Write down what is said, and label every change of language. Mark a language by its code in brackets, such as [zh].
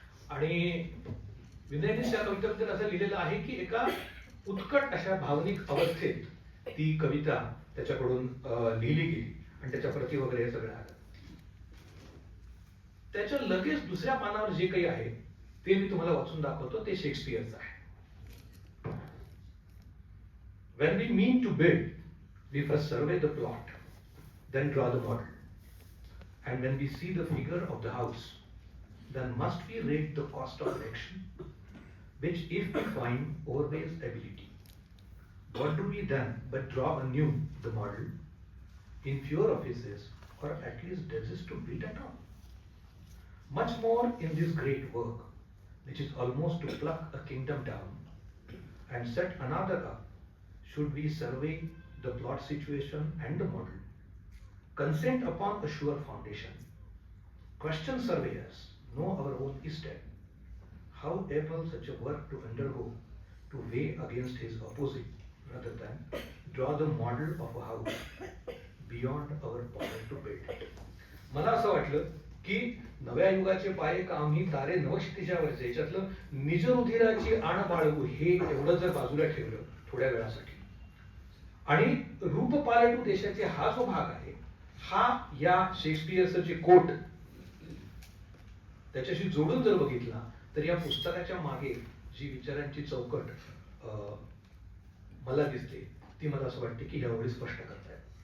[mr] आणि विनयने त्या कवितेबद्दल असं लिहिलेलं आहे की एका उत्कट अशा भावनिक अवस्थेत ती कविता त्याच्याकडून लिहिली गेली आणि त्याच्या प्रती वगैरे हे सगळं आलं. त्याच्या लगेच दुसऱ्या पानावर जे काही आहे ते मी तुम्हाला वाचून दाखवतो. ते शेक्सपियरचं आहे. [en] When we mean to build, we first survey the plot, then draw the model. And when we see the figure of the house, then must we rate the cost of erection, which if we find overweighs ability. What do we then but draw anew the model in fewer offices, or at least desist to build at all? Much more in this great work, which is almost to pluck a kingdom down and set another up, should we survey the plot situation and the model, consent upon a sure foundation, question surveyors, know our own estate, how able such a work to undergo, to weigh against his opposite, rather than draw the model of a house beyond our power to build it. [mr] मला असं वाटलं की नव्या युगाचे पायिका आम्ही तारे नवक्षितिजावरचे याच्यातलं निज रुधिराची आण बाळगू हे एवढं जर बाजूला ठेवलं थोड्या वेळासाठी आणि रूप पालटू देशाचे हा जो भाग आहे हा या शेक्सपियरचं जे कोट त्याच्याशी जोडून जर बघितला तर या पुस्तकाच्या मागे जी विचारांची चौकट मला दिसते ती मला असं वाटते की यावेळी स्पष्ट करतायत.